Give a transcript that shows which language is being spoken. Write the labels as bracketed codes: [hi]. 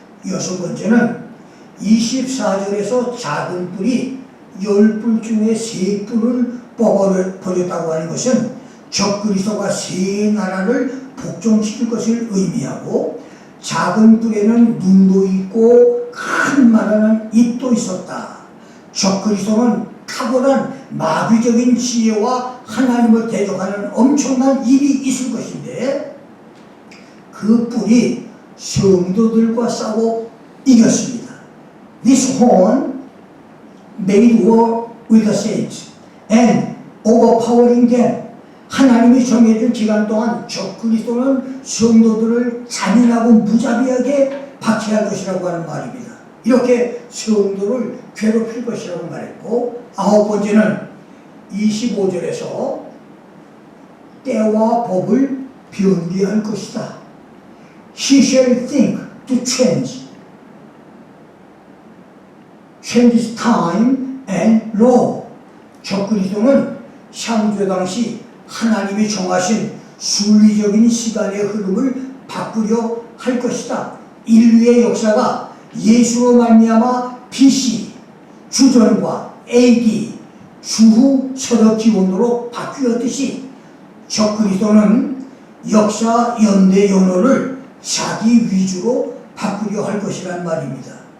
[ko] 여섯 번째는 24절에서 작은 뿔이 10뿔 중에 3뿔을 뽑아버렸다고 하는 것은 적그리스도가 세 나라를 복종시킬 것을 의미하고, 작은 뿔에는 눈도 있고 큰 말하는 입도 있었다. 적그리스도는 탁월한 마귀적인 지혜와 하나님을 대적하는 엄청난 입이 있을 것인데, 그 뿔이 성도들과 싸워 이겼습니다. [en] This horn made war with the saints and overpowering them. [ko] 하나님이 정해준 기간 동안 적그리스도는 성도들을 잔인하고 무자비하게 박해할 것이라고 하는 말입니다. 이렇게 성도를 괴롭힐 것이라고 말했고, 아홉 번째는 25절에서 때와 법을 변비할 것이다. [en] He shall think to change time and law. [ko] 적그리스도는 창조 당시 하나님이 정하신 순리적인 시간의 흐름을 바꾸려 할 것이다. 인류의 역사가 예수로 말미암아 BC 주전과 AD 주후 서력 기원으로 바뀌었듯이, 적그리스도는 역사 연대 연호를 자기 위주로 바꾸려 할 것이란 말입니다.